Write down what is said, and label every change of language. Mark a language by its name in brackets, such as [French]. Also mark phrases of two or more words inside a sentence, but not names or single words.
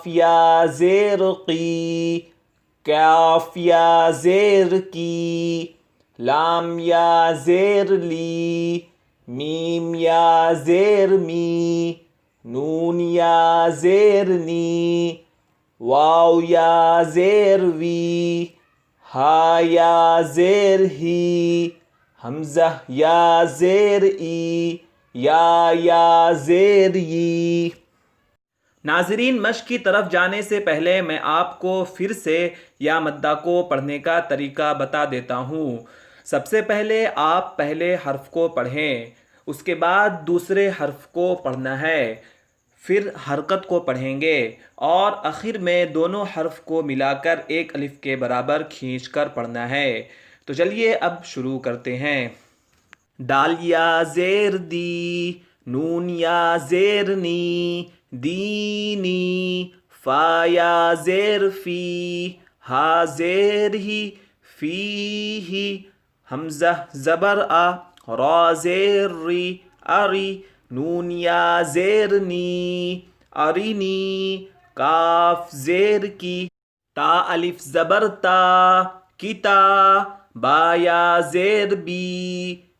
[Urdu] یا زیر قی، کاف یا زیر کی، لام یا زیر لی، میم یا زیر می، نون یا زیر نی، واو یا زیر وی، ہا یا زیر ہی، حمزہ یا زیر ای، یا زیر ی۔ ناظرین، مشق کی طرف جانے سے پہلے میں آپ کو پھر سے یا مدہ کو پڑھنے کا طریقہ بتا دیتا ہوں۔ سب سے پہلے آپ پہلے حرف کو پڑھیں، اس کے بعد دوسرے حرف کو پڑھنا ہے، پھر حرکت کو پڑھیں گے اور آخر میں دونوں حرف کو ملا کر ایک الف کے برابر کھینچ کر پڑھنا ہے۔ تو چلیے اب شروع کرتے ہیں۔ دال یا زیر دی، نون یا زیر نی، دینی، فا یا زیر فی، ہا زیر ہی، فی ہی، حمزہ زبر آ، را زیر ری، اری، نون یا زیر نی، ارینی، کاف زیر کی، تا الف زبر تا، کتا، با یا زیر بی،